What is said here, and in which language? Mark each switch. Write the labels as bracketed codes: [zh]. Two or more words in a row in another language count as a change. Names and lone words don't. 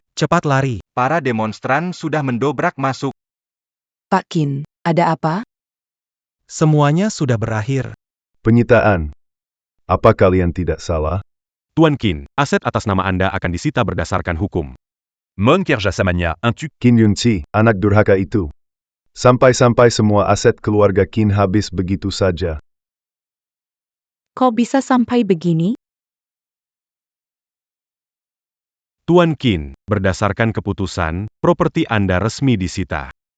[id] Cepat lari. Para demonstran sudah mendobrak masuk. Pak Qin, ada apa? Semuanya sudah berakhir. Penyitaan. Apa kalian tidak salah? Tuan Qin, aset atas nama Anda akan disita berdasarkan hukum. Mon Kerjasamania, un tu... Qin Yunqi, anak durhaka itu. Sampai-sampai semua aset keluarga Qin habis begitu saja. Kok bisa sampai begini? Tuan Qin, berdasarkan keputusan, properti Anda resmi disita.